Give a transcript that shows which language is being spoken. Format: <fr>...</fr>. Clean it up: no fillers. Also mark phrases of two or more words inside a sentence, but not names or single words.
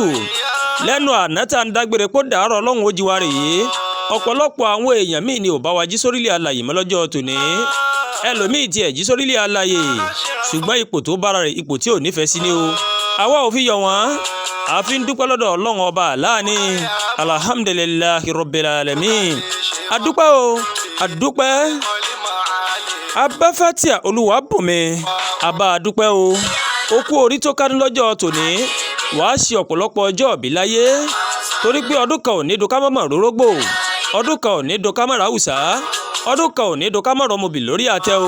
<yo>Lẹ́nu àná tá ń dágbére kó dàárọ̀ Ọlọ́run ó jí wa rèé. Ọ̀pọ̀lọpọ̀ àwọn èèyàn míì ni ò bá wa jí sórílẹ̀ alààyè mọ́ lọ́jọ́ tòní. Ẹlòmíì tiẹ̀ jí sórílẹ̀ alààyè ṣùgbọ́n ipò tó bára rẹ̀ ipò tí ò nífẹ̀ẹ́ sí ni o. Àwa ò fi yọ wọ́n, a fi ń dúpẹ́ lọ́dọ̀ Ọlọ́run ọba àláàní.</yo> <ar>الحمد لله رب العالمين.</ar> <yo>Adúpẹ́ o, adúpẹ́. Abá Fatia Olúwabùnmi, àbá adúpẹ́ o. Ó kú orí tó kánú lọ́jọ́ tòní, wàá ṣe ọ̀pọ̀lọpọ̀ ọjọ́ òbí láyé, torí pé ọdún kan ò ní dùn ká mọ̀mọ́ rórógbò, ọdún kan ò ní dùn ká mọ̀rọ̀ àwùsá, ọdún kan ò ní dùn ká mọ̀rọ̀ ọmọbì lórí àtẹ o.</yo>